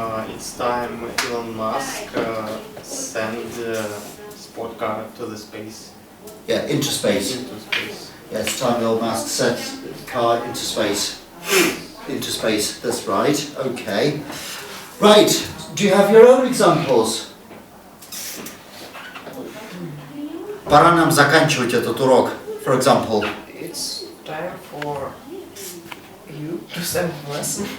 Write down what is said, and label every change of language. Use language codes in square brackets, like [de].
[en] It's time Elon Musk send sport car to the space. Yeah, into space. Into space. Yeah, it's time Elon Musk sent car into space. Into space, that's right. Okay. Right, do you have your own examples? [ru] Пора нам заканчивать этот урок, [en] for example. It's time for you to send a lesson.